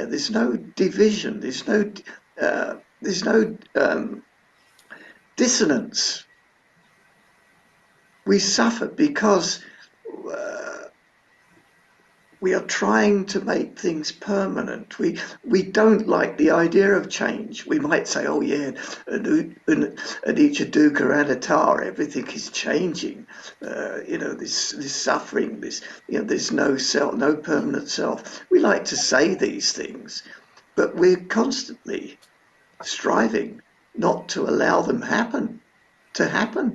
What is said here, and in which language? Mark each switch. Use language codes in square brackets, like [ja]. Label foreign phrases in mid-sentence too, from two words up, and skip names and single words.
[en] There's no division. There's no dissonance. We suffer because we are trying to make things permanent. We don't like the idea of change. We might say, "Oh yeah, [pi] anicca dukkha anatta, [en] everything is changing. This suffering, there's no self, no permanent self." We like to say these things, but we're constantly striving not to allow them to happen.